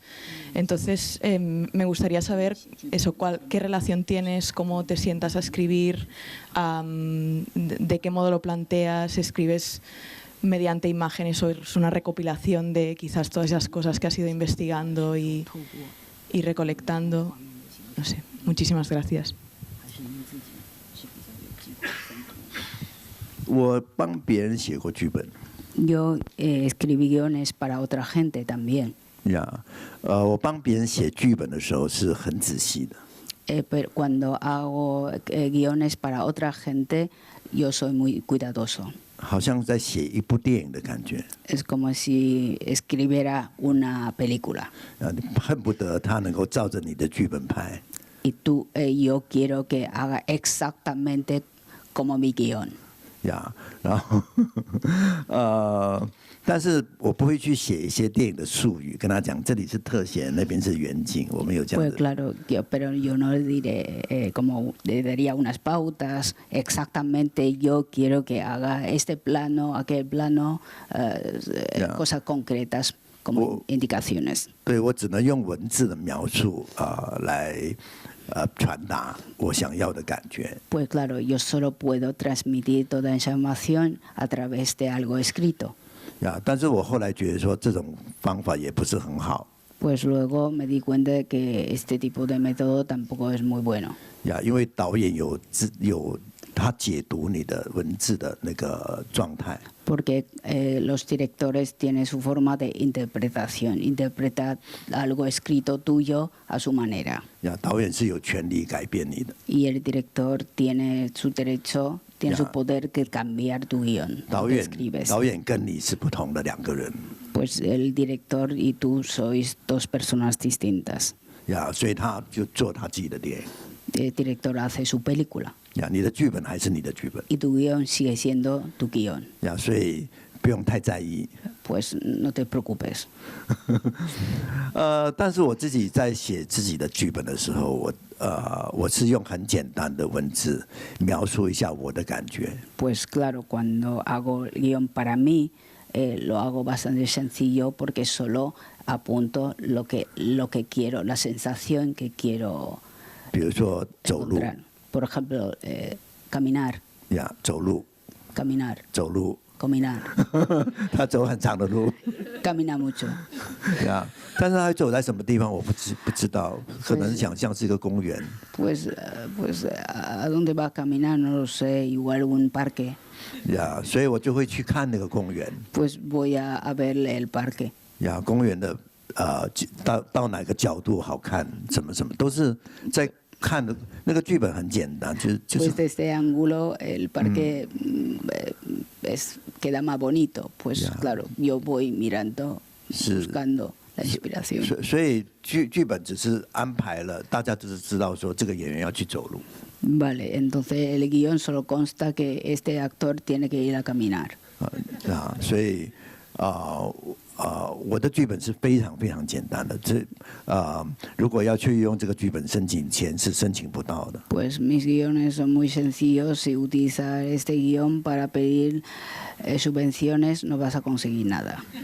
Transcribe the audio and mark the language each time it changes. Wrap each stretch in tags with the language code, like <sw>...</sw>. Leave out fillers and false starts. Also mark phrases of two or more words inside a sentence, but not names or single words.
<es>Entonces, me gustaría saber eso, qué relación tienes, cómo te sientas a escribir, de qué modo lo planteas, escribes mediante imágenes o es una recopilación de quizás todas esas cosas que has ido investigando y recolectando. No sé, muchísimas gracias.</es> <zh>我帮别人写过剧本。</zh> <es>Yo escribí guiones para otra gente también.</es> <zh>呀，我帮别人写剧本的时候是很仔细的。</zh> <es>Pero cuando hago guiones para otra gente, yo soy muy cuidadoso.</es> <zh>好像在写一部电影的感觉。</zh> <es>Es como si escribiera una película.</es> <zh>你恨不得他能够照着你的剧本拍。</zh> <es>Y yo quiero que haga exactamente como mi guión.</es> <zh>呀，然后但是我不会去写一些电影的术语，跟他讲这里是特写，那边是远景，我们有这样的。</zh> <es>Pues claro, pero yo no le diré como le daría unas pautas exactamente. Yo quiero que haga este plano, aquel plano, cosas concretas como indicaciones.</es> <zh>对，我只能用文字的描述来。传达我想要的感觉。</zh> <es>Pues claro, yo solo puedo transmitir toda esa información a través de algo escrito.</es> <zh>呀，但是我后来觉得说这种方法也不是很好。</zh> <es>Pues luego me di cuenta de que este tipo de método tampoco es muy bueno.</es> <zh>呀，因为导演有他解读你的文字的那个状态。</zh> <es>Porque los directores tienen su forma de interpretación, interpretar algo escrito tuyo a su manera.</es> <zh>呀，导演是有权利改变你的。</zh> <es>Y el director tiene su derecho, tiene su poder que cambiar tu guión.</es> <zh>导演跟你是不同的两个人。</zh> <es>Pues el director y tú sois dos personas distintas.</es> <zh>呀，所以他就做他自己的电影。</zh> <es>El director hace su película.</es> <zh>呀，你的剧本还是你的剧本。</zh> <es>Y tu guión sigue siendo tu guión.</es> <zh>呀，所以不用太在意。</zh> <es>Pues no te preocupes.</es> <zh>但是我自己在写自己的剧本的时候，我是用很简单的文字描述一下我的感觉。</zh> <es>Pues claro, cuando hago el guión para mí, lo hago bastante sencillo porque solo apunto lo que quiero, la sensación que quiero.</es> <zh>比如说走路。</zh> <es>Por ejemplo, caminar.</es> <zh>呀，走路。</zh> <es>Caminar.</es> <zh>走路。</zh> <es>Caminar.</es> <zh>他走很长的路。</zh> <es>Camina mucho.</es> <zh>呀，但是他走在什么地方我不知道，可能想象是一个公园。</zh> <es>Pues a dónde va a caminar no lo sé, igual un parque.</es> <zh>呀，所以我就会去看那个公园。</zh> <es>Pues voy a ver el parque.</es> <zh>呀，公园的到哪个角度好看，什么都是在。看的那个剧本很简单，就是。</zh> <es>Pues desde este ángulo el parque queda más bonito, pues claro, yo voy mirando, buscando la inspiración.</es> <zh>所以剧本只是安排了，大家只是知道说这个演员要去走路。</zh> <es>Vale, entonces el guión solo consta que este actor tiene que ir a caminar.</es> <zh>所以我的剧本是非常非常简单的，如果要去用这个剧本申请钱是申请不到的。</zh> <es>Pues mis guiones son muy sencillos. Si utilizas este guión para pedir subvenciones, no vas a conseguir nada.</es>